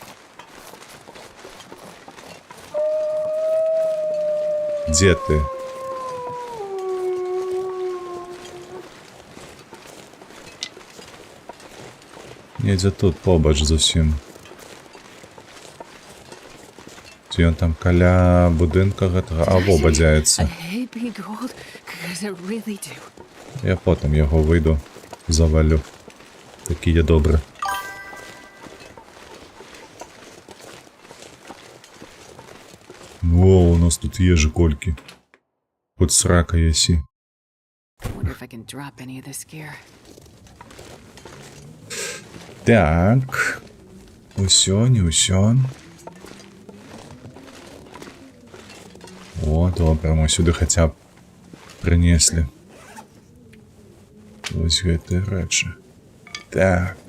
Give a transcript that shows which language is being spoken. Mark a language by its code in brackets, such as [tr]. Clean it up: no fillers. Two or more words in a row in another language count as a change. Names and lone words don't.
[be] Дзе ты? Недзе тут побач зусім. Ці ён там каля будынка гэтага або [en] I [be] бадзяецца. [en] hate being cold, because I really do. [be] Я потым яго выйду, завалю. Такі я добры. О, у нас тут ежы колькі. Хоць срака ясі. [en] Wonder if I can drop any of this gear. [be] Так. Усё, не ўсё. О, добра, мы сюды хаця б прынеслі. Вось гэтыя рэчы. Так.